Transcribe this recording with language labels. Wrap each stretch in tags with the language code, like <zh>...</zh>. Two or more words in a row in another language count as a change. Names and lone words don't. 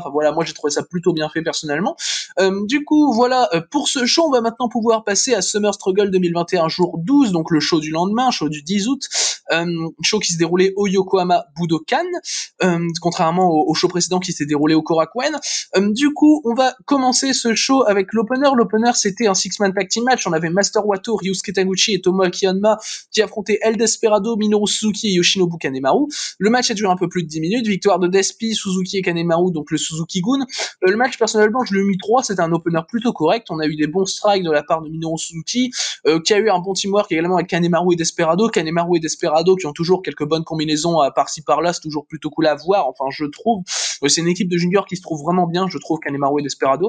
<fr>Enfin voilà, moi j'ai trouvé ça plutôt bien fait personnellement. Du coup voilà, pour ce show on va maintenant pouvoir passer à Summer Struggle 2021 jour 12, donc le show du lendemain, show du 10 août, show qui se déroulait au Yokohama Budokan, contrairement au show précédent qui s'est déroulé au Korakuen. Du coup on va commencer ce show avec l'opener. L'opener c'était un</fr> <en>6-man tag team match,</en> <fr>on avait Master Watto, Ryusuke Taguchi et Tomoaki Honma qui affrontait El Desperado, Minoru Suzuki et Yoshinobu Kanemaru. Le match a duré un peu plus de 10 minutes, victoire de Despi, Suzuki et Kanemaru, donc le Suzuki-gun. Le match, personnellement, je lui ai mis 3, c'était un opener plutôt correct, on a eu des bons strikes de la part de Minoru Suzuki, qui a eu un bon teamwork également avec Kanemaru et Desperado qui ont toujours quelques bonnes combinaisons par-ci par-là, c'est toujours plutôt cool à voir, enfin je trouve, c'est une équipe de juniors qui se trouve vraiment bien, je trouve, Kanemaru et Desperado.</fr>